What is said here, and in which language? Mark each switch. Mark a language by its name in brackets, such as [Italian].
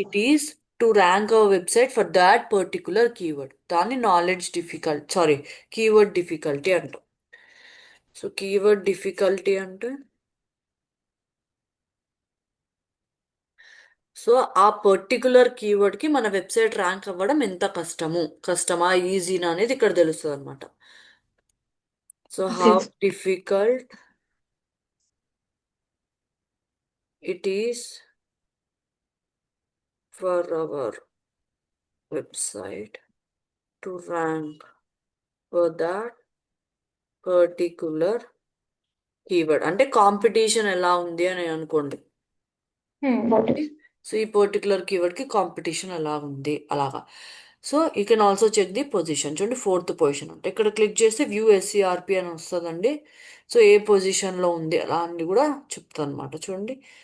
[English] it is to rank our website for that particular keyword, [Telugu] దాన్ని knowledge difficult, sorry, keyword difficulty అంటాం. So keyword difficulty అంటే so ఆ particular కీవర్డ్కి మన website rank అవ్వడం ఎంత కష్టమా ఈజీనా అనేది ఇక్కడ తెలుస్తుంది అనమాట. [English] So how Okay. Difficult it is for our website to rank for that particular keyword. [Telugu] అంటే కాంపిటీషన్ ఎలా ఉంది అని అనుకోండి. [English] Got it. [Telugu] సో ఈ పర్టికులర్ కీవర్డ్కి కాంపిటీషన్ ఎలా ఉంది అలాగా. [English] So you can also check the position. [Telugu] చూడండి ఫోర్త్ పొజిషన్ అంటే ఇక్కడ క్లిక్ చేస్తే వ్యూ ఎస్సీఆర్పి అని వస్తుందండి. సో ఏ పొజిషన్లో ఉంది అలా అని కూడా చెప్తాను అనమాట. చూడండి.